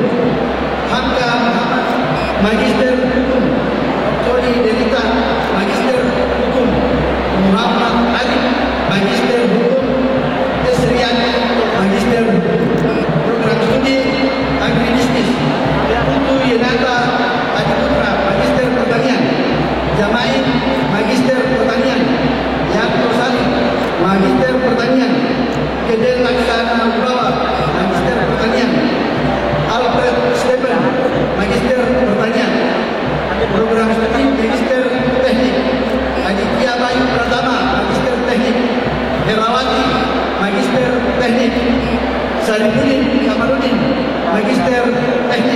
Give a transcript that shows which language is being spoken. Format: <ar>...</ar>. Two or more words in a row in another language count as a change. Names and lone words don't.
<id>Hamka Muhammad, Magister Hukum. Tony Delita, Magister Hukum. Muhammad Ali, Magister Hukum. Esrian, Magister Hukum. Program studi Agribisnis. Putu Yenata Adiputra, Magister Pertanian. Jamain, Magister Pertanian. Yanto Salim, Magister Pertanian. Kedel Laksana Ubawa, Magister Pertanian. Alfred Stephen, Magister Pertanian. Program studi Magister Teknik. Aditya Bayu Pratama, Magister Teknik. Herawati, Magister Teknik. Sarifudin Kamarudin, Magister Teknik.</id>